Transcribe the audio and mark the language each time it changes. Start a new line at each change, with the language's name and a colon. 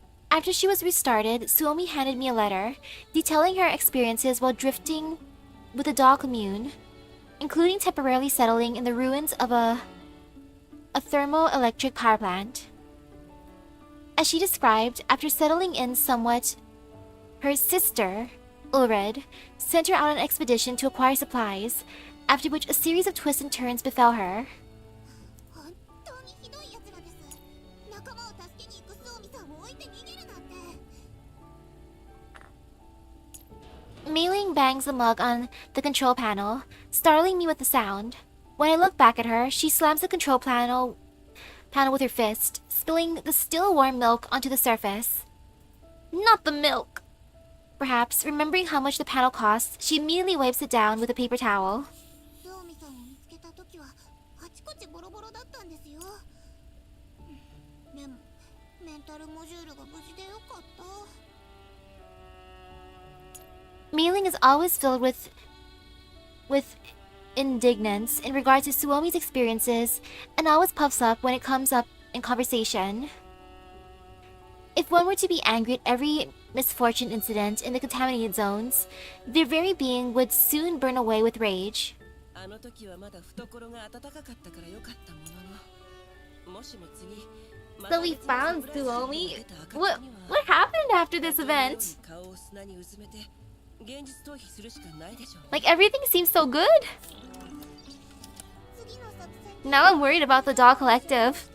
English: After she was restarted, Suomi handed me a letter, detailing her experiences while drifting with the doll commune, including temporarily settling in the ruins of a thermoelectric power plant. As she described, after settling in somewhat, her sister, Ulred, sent her on an expedition to acquire supplies, after which a series of twists and turns befell her.
Japanese: 本当にひどい奴らです。仲間を助けに行くスオミさんを置いて逃げるなんて。
English: Meiling bangs the mug on the control panel, startling me with the sound. When I look back at her, she slams the control panel with her fist, spilling the still warm milk onto the surface. Not the milk! Perhaps, remembering how much the panel costs, she immediately wipes it down with a paper towel.
Japanese: スオミさんを見つけた時はあちこちボロボロだったんですよ。でもメンタルモジュールが無事でよかった。
English: Meiling is always filled with indignance in regard to Suomi's experiences and always puffs up when it comes up in conversation. If one were to be angry at every misfortune incident in the contaminated zones, their very being would soon burn away with rage.
Japanese: あの時はまだ懐が温かかったから良かったものの、もしも次、
English: So we found Suomi. What happened after this event?
Japanese: 顔を砂にうずめて現実逃避するしかないでしょう。
English: Like everything seems so good.
Japanese: 次の作戦
English: Now I'm worried about the doll collective.